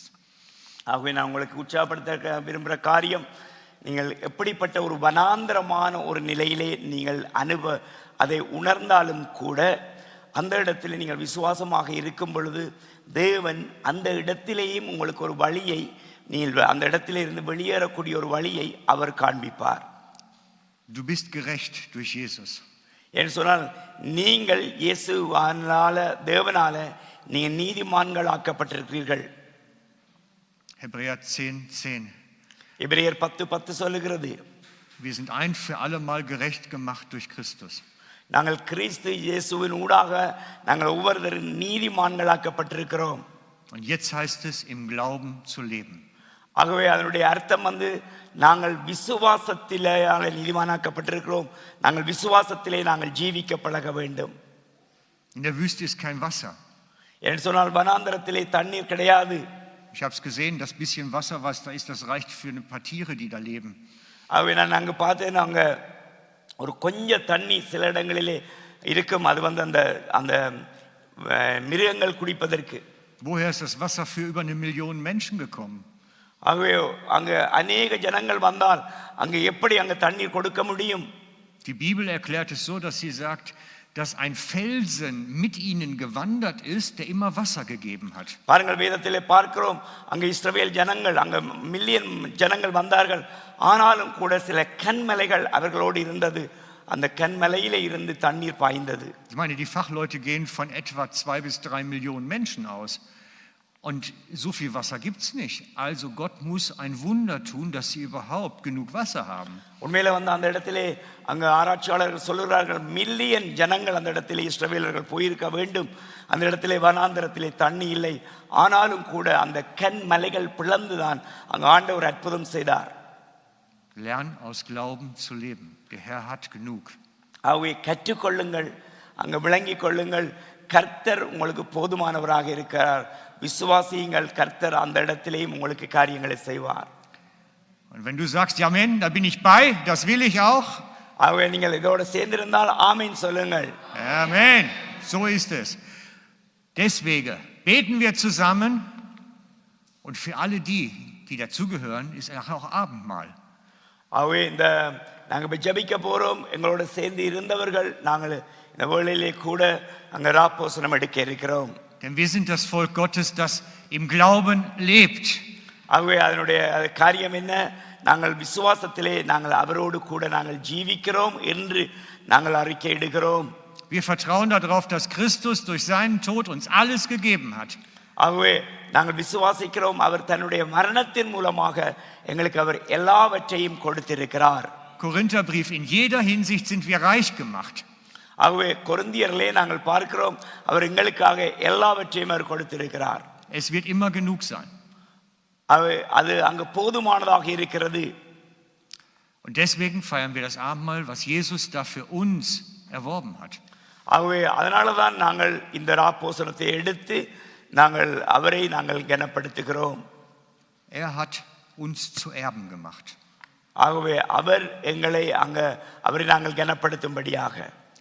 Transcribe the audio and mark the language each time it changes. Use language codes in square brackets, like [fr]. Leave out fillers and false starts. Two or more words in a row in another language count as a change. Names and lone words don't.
[ta] ஆகவே நான் உங்களுக்கு உற்சாகப்படுத்த விரும்புகிற காரியம், நீங்கள் எப்படிப்பட்ட ஒரு வனாந்தரமான ஒரு நிலையிலே நீங்கள் அதை உணர்ந்தாலும் கூட அந்த இடத்தில் நீங்கள் விசுவாசமாக இருக்கும் பொழுது தேவன் அந்த இடத்திலேயும் உங்களுக்கு ஒரு வழியை, நீங்கள் அந்த இடத்திலே இருந்து வெளியேறக்கூடிய ஒரு வழியை அவர் காண்பிப்பார். [de] Du bist gerecht durch Jesus. [ta] என்று சொன்னால் நீங்கள் இயேசுவானால, தேவனால நீங்கள் நீதிமான்கள் ஆக்கப்பட்டிருக்கிறீர்கள். [de] Hebräer 10:10. [ta] எபிரேயர் 10:10 சொல்லுகிறது, [de] Wir sind ein für alle Mal gerecht gemacht durch Christus. [ta] நாங்கள் கிறிஸ்து இயேசுவின் ஊடாக நாங்கள் ஒவ்வொருவரும் நீதிமான்கள் ஆக்கப்பட்டிருக்கிறோம். [de] Und jetzt heißt es, im Glauben zu leben. [ta] ஆகவே அதனுடைய அர்த்தம் நாங்கள் விசுவாசத்திலே நீதிமானாக்கப்பட்டிருக்கிறோம், நாங்கள் விசுவாசத்திலே நாங்கள் ஜீவிக்க பழக வேண்டும். [de] In der Wüste ist kein Wasser. [ta] என்று சொன்னால் வனாந்தரத்திலே தண்ணீர் கிடையாது. [de] Ich habe es gesehen, das bisschen Wasser, was da ist, das reicht für ein paar Tiere, die da leben. [ta] ஆகவே நான் அங்கே பார்த்தேன், அங்கே ஒரு கொஞ்சம் தண்ணி சில இடங்களிலே இருக்கும், அது அந்த அந்த மிருகங்கள் குடிப்பதற்கு. [de] Woher ist das Wasser für über 1 Million Menschen gekommen? [ta] ஆகவே அங்கே அநேக ஜனங்கள் வந்தால் அங்கே எப்படி அங்கே தண்ணீர் கொடுக்க முடியும்? [de] Die Bibel erklärt es so, dass sie sagt, dass ein Felsen mit ihnen gewandert ist, der immer Wasser gegeben hat. [ta] பாருங்கள், வேதத்திலே பார்க்கிறோம், அங்கே இஸ்ரவேல் ஜனங்கள், அங்கே மில்லியன் ஜனங்கள் வந்தார்கள், ஆனாலும் கூட சில கன்மலைகள் அவர்களோடு இருந்தது, அந்த கன்மலையிலே இருந்து தண்ணீர் பாய்ந்தது. [de] Ich meine, die Fachleute gehen von etwa 2 bis 3 Millionen Menschen aus. Und so viel Wasser gibt es nicht. Also Gott muss ein Wunder tun, dass sie überhaupt genug Wasser haben. [ta] உண்மையில அந்த இடத்திலே அங்கே ஆராய்ச்சியாளர்கள் சொல்லுகிறார்கள், மில்லியன் ஜனங்கள் அந்த இடத்திலே இஸ்ரவேலர்கள் போயிருக்க வேண்டும், அந்த இடத்திலே வனாந்தரத்திலே தண்ணி இல்லை, ஆனாலும் கூட அந்த கன்மலைகள் பிளந்துதான் அங்கே ஆண்டவர் அற்புதம் செய்தார். [de] Lern aus Glauben zu leben. Der Herr hat genug. [ta] ஆகவே கற்றுக்கொள்ளுங்கள், அங்கே விளங்கிக் கொள்ளுங்கள், கர்த்தர் உங்களுக்கு போதுமானவராக இருக்கிறார். விசுவாசியுங்கள், கர்த்தர் அந்த இடத்திலேயும் உங்களுக்கு காரியங்களை செய்வார். [de] Und wenn du sagst, ja, Amen, da bin ich bei, das will ich auch. [ta] ஆகவே நீங்கள் இதோட சேர்ந்திருந்தால் ஆமீன் சொல்லுங்கள். [de] Amen, so ist es. Deswegen beten wir zusammen und für alle die dazugehören, ist auch Abendmahl. [ta] ஆகவே நாங்கள் ஜெபிக்க போறோம். எங்களோட சேர்ந்து இருந்தவர்கள் நாங்கள் இந்த வேளையிலே கூட அங்கே ராப்போசனம் எடுக்க இருக்கிறோம். [de] Denn wir sind das Volk Gottes, das im Glauben lebt. [ta] ஆகவே அதனுடைய காரியம் என்ன? நாங்கள் விசுவாசத்திலே நாங்கள் அவரோடு கூட நாங்கள் ஜீவிக்கிறோம் என்று நாங்கள் அறிக்கையிடுகிறோம். [de] Wir vertrauen darauf, dass Christus durch seinen Tod uns alles gegeben hat. [ta] ஆகவே நாங்கள் விசுவாசிக்கிறோம், அவர் தன்னுடைய மரணத்தின் மூலமாக எங்களுக்கு அவர் எல்லாவற்றையும் கொடுத்திருக்கிறார். [de] Korintherbrief, in jeder Hinsicht sind wir reich gemacht. [ta] ஆகவே கொரிந்தியரிலே நாங்கள் பார்க்கிறோம், அவர் எங்களுக்காக எல்லாவற்றையும் அவர் கொடுத்திருக்கிறார். [de] Es wird immer genug sein. [ta] அது அங்கு போதுமானதாக இருக்கிறது. [de] Und deswegen feiern wir das Abendmahl, was Jesus da für uns erworben hat. [ta] ஆகவே அதனால தான் நாங்கள் இந்த ராப்போசனத்தை எடுத்து நாங்கள் அவரை நாங்கள் கனப்படுத்துகிறோம். [de] Er hat uns zu Erben gemacht. [ta] ஆகவே அவர் எங்களை அவரை நாங்கள் கனப்படுத்தும்படியாக